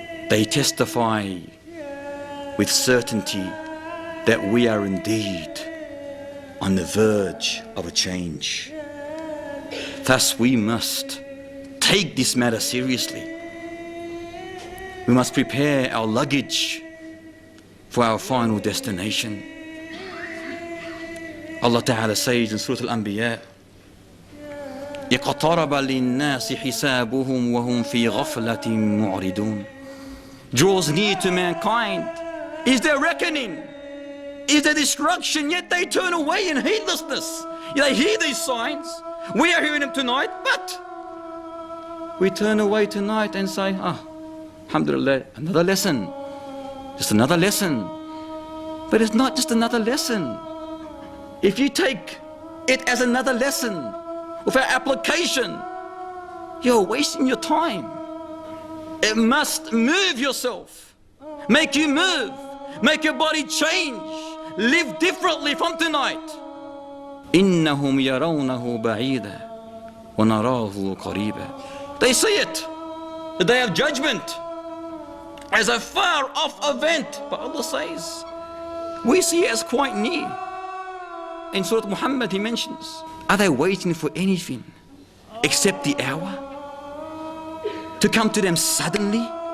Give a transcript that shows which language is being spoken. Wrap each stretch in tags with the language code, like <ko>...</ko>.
<en>They testify with certainty that we are indeed on the verge of a change. Thus, we must take this matter seriously. We must prepare our luggage for our final destination. Allah Ta'ala says in Surah Al-Anbiya,</en> <ar>اقترب للناس حسابهم وهم في غفلة معرضون.</ar> <en>Draws near to mankind is their reckoning, is their destruction, yet they turn away in heedlessness. They hear these signs, we are hearing them tonight, but we turn away tonight and say, alhamdulillah, another lesson, just another lesson. But it's not just another lesson. If you take it as another lesson without application, you're wasting your time. It must move yourself, make you move, make your body change, live differently from tonight.</en> <ar>إنهم يرونه بعيدا ونراه قريبا.</ar> <en>They see it, the day of judgment, as a far off event. But Allah says, we see it as quite near. In Surah Muhammad he mentions, are they waiting for anything except the hour to come to them suddenly?</en>